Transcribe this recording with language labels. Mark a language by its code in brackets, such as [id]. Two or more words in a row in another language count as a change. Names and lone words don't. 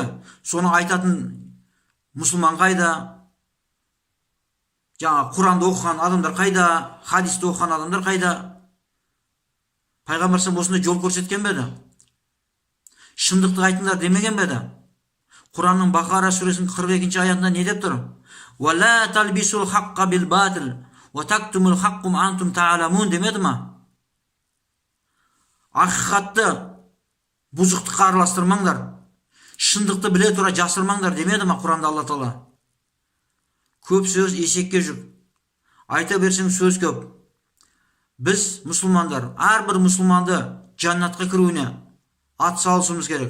[kk] Соны айтатын мұсылман қайда? Жаңа Құранды оқыған адамдар қайда? Хадисті оқыған адамдар қайда? Пайғамбар осындай жол көрсеткен бе еді? Шындықты айтыңдар демеген бе еді? Құранның Бақара сүресінің 42-ші аятында не деп тұр? [ar] وَلَا تَلْبِسُوا الْحَقَّ بِالْبَاطِلِ وَتَكْتُمُوا الْحَقَّ وَأَنْتُمْ تَعْلَمُونَ [kk] демеді ма? Ақиқатты бұзықтыққа араластырмаңдар, шындықты біле тұра жасырмаңдар демеді ма Құранда Алла Тағала? Көп сөз есекке жүк. Айта берсең сөз көп. Біз мұсылмандар, әрбір мұсылманды жаннатқа кіруіне ат салысымыз керек.